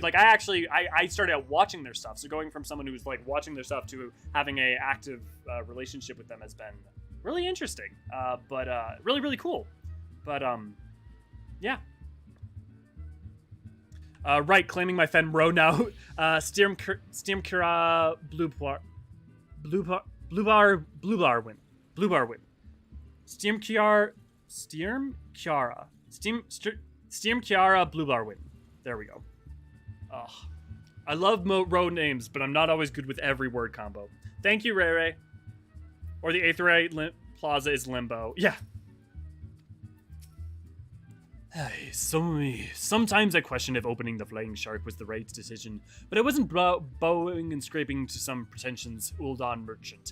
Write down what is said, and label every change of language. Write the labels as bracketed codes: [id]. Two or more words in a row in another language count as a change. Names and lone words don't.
[en] Like I started out watching their stuff. So going from someone who was like watching their stuff to having a active relationship with them has been really interesting. But really, really cool. But yeah. Right, claiming my Fenro now. Stiamkira Bluebar win. Stiamkiara Bluebar win. There we go. Ugh. I love road names, but I'm not always good with every word combo. Thank you, Ray Ray. Or the Aetheryte Plaza is Limbo. Yeah. Sometimes I question if opening the Flying Shark was the right decision, but I wasn't bowing and scraping to some pretentious Uldan merchant.